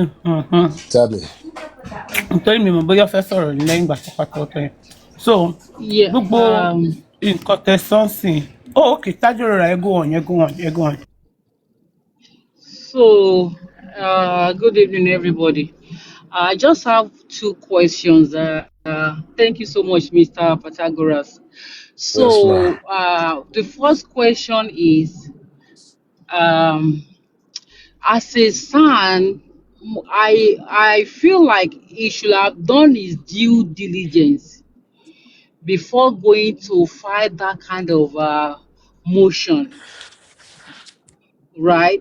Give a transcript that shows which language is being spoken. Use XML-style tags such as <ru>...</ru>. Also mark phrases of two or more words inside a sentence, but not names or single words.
<en>tell me.</en> <yo>nítorí mi mọ̀ bóyá fẹ́ sọ̀rọ̀ lẹ́yìn ìgbà tó pàtó tẹ̀.</yo> <en>So Yeah.</en> <yo>gbogbo nǹkan tẹ́ sọ sí okay tájò rẹ̀ ẹ</yo> <en>go on. So, good evening, everybody. I just have two questions. Thank you so much, Mr. Pythagoras. Yes, ma'am. So, the first question is, um, as a son, I feel like he should have done his due diligence before going to file that kind of motion, right?</en>